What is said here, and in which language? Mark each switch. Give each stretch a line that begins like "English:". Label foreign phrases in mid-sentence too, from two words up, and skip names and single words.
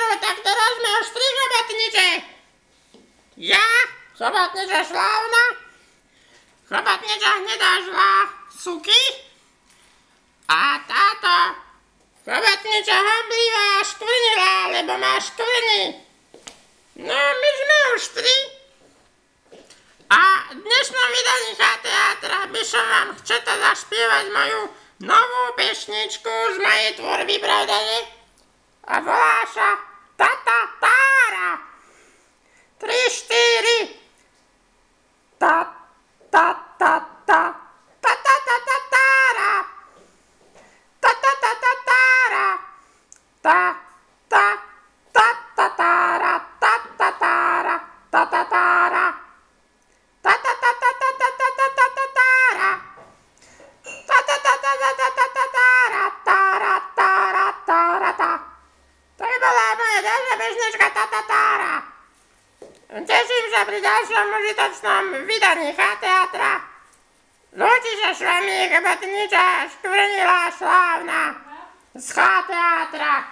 Slovak: Tak teraz sme už 3 chobotniče. Ja, chobotniča slávna, chobotniča hnedá žlá Suky a táto chobotniča hamblivá Škvrnila, lebo má škvrny. No, my sme už 3. A v dnešnom vydaní teatra by som vám chcela zaspievať moju novú pesničku z mojej tvorby, pravda nie? A volá sa Tata Tára. 3, 4. Ta, ta, ta, ta. Ta, ta, ta, ta, tára. Ta, ta, ta, ta, tára. Ta, ta, ta, ta, tára. Ta, ta, tára. Ta, ta, tára. Ta, ta, ta, ta, ta, ta, ta, ta, ta, ta, tára. Ta, ta, ta, ta, ta, ta, ta, ta, tára. Tára, tára, tára, tá. To by bola moja ďalšia pesnička Tata Tára. Teším sa pri ďalšom užitočnom vydaní teatra. Lúči sa s vami chobotniča Škvrnila slávna z teatra.